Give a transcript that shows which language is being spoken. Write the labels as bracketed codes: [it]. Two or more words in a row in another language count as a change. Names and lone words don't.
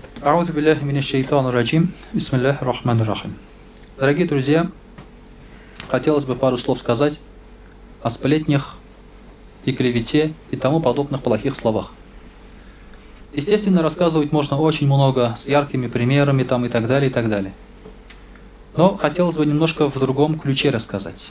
[ar] أعوذ بالله من الشيطان الرجيم بسم الله الرحمن الرحيم. [ru] Дорогие друзья, хотелось бы пару слов сказать о сплетнях и клевете и тому подобных плохих словах. Естественно, рассказывать можно очень много с яркими примерами там и так далее, и так далее. Но хотелось бы немножко в другом ключе рассказать.